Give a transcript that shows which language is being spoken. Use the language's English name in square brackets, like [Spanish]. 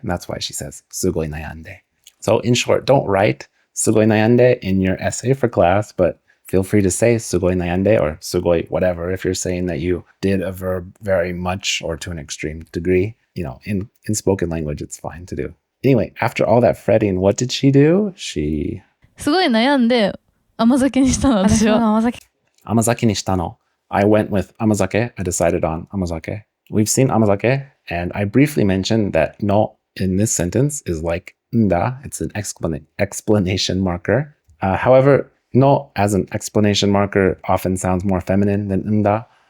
[English] And that's why she says [Japanese] すごい悩んで. [English] So in short, don't write すごい悩んで in your essay for class, but feel free to say [Japanese] すごい悩んで [English] or すごい whatever if you're saying that you did a verb very much or to an extreme degree. You know, in spoken language, it's fine to do. Anyway, after all that fretting, what did she do? She... [Japanese] すごい悩んで甘酒にしたの、私は。甘酒にしたの. [English] I went with amazake. I decided on amazake. We've seen amazake, and I briefly mentioned that no in this sentence is like nda. It's an explanation marker. However, no as an explanation marker often sounds more feminine than nda.